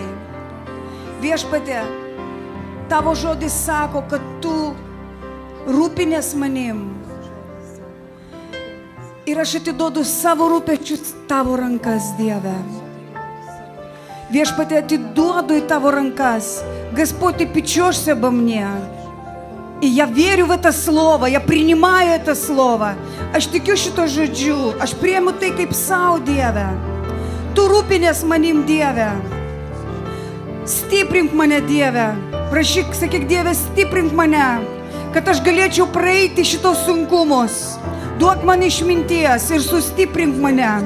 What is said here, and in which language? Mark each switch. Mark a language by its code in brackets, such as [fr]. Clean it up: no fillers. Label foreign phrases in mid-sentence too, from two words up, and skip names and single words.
[lt] Viešpatie, tavo žodis sako, kad tu rūpinės manim. Ir aš atiduodu savo rūpesčius tavo rankas, Dieve. Viešpatie, atiduodu į tavo rankas. [ru] Господь, Ты печешься обо мне. И я верю в это слово, я принимаю это слово. [lt] Aš tikiu šito žodžiu, aš priimu tai kaip savo, Dieve. Tu rūpinės manim, Dieve. Stiprink mane, Dieve. Prašyk, sakyk, Dieve, stiprink mane, kad aš galėčiau praeiti šitos sunkumus. Duok man išminties ir sustiprink mane.